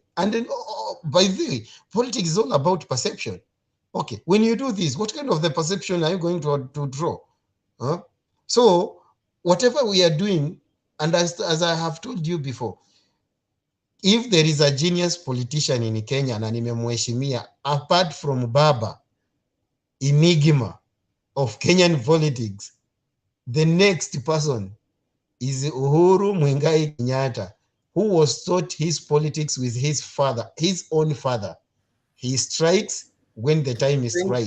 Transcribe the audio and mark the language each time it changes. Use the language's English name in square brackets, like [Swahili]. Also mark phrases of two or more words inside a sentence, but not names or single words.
[English] And then, by the way, politics is all about perception. Okay, when you do this, what kind of the perception are you going to draw? So whatever we are doing, and as I have told you before, if there is a genius politician in Kenya, [Swahili] na nimemheshimia, [English] apart from Baba, enigma of Kenyan politics, the next person is Uhuru Muigai Kenyatta, who was taught his politics with his father, his own father. He strikes when the time is right.